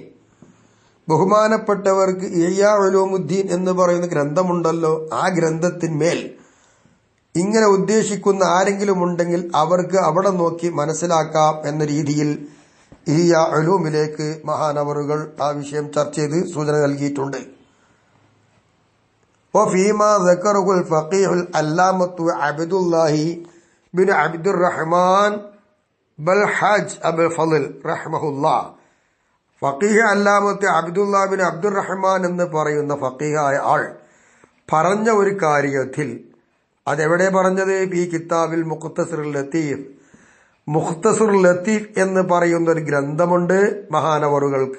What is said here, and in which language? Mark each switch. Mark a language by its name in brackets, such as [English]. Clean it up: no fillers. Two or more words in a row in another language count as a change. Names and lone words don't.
[Malayalam] ബഹുമാനപ്പെട്ടവർക്ക് ഇഹ്യാ ഉലൂമുദ്ദീൻ എന്ന് പറയുന്ന ഗ്രന്ഥമുണ്ടല്ലോ, ആ ഗ്രന്ഥത്തിന്മേൽ ഇങ്ങനെ ഉദ്ദേശിക്കുന്ന ആരെങ്കിലും ഉണ്ടെങ്കിൽ അവർക്ക് അവിടെ നോക്കി മനസ്സിലാക്കാം എന്ന രീതിയിൽ ഇഹ്യാ ഉലൂമിലേക്ക് മഹാനവറുകൾ ആ വിഷയം ചർച്ച ചെയ്ത് സൂചന നൽകിയിട്ടുണ്ട്. [Arabic] وفيما ذكره الفقيه العلامة عبد الله بن عبد الرحمن بالحاج أبو الفضل رحمه الله. فقيه علامة [Malayalam] അബ്ദുല്ലാ ബിൻ അബ്ദുർ റഹ്മാൻ എന്ന് പറയുന്ന ഫഖീഹായ ആൾ പറഞ്ഞ ഒരു കാര്യത്തിൽ, അതെവിടെ പറഞ്ഞത്? ഈ കിതാബിൽ മുഖ്തസറുൽ ലത്തീഫ്. മുഖ്തസറുൽ ലത്തീഫ് എന്ന് പറയുന്ന ഒരു ഗ്രന്ഥമുണ്ട് മഹാനവറുകൾക്ക്.